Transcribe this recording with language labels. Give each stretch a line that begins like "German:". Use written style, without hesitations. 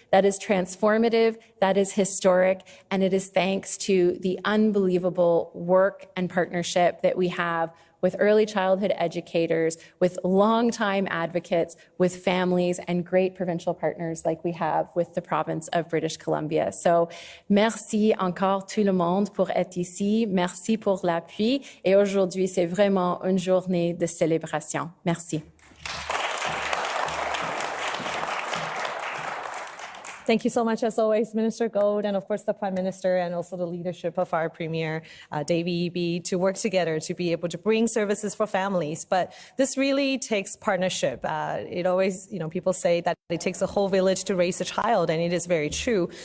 English: That is transformative, that is historic, and it is thanks to the unbelievable work and partnership that we have with early childhood educators, with longtime advocates, with families, and great provincial partners like we have with the province of British Columbia.
French: So, merci encore tout le monde pour être ici. Merci pour l'appui. Et aujourd'hui, c'est vraiment une journée de célébration. Merci.
English: Thank you so much, as always, Minister Gold, and of course the Prime Minister, and also the leadership of our Premier, Davy Eby, to work together to be able to bring services for families. But this really takes partnership. It always, people say that it takes a whole village to raise a child, and it is very true.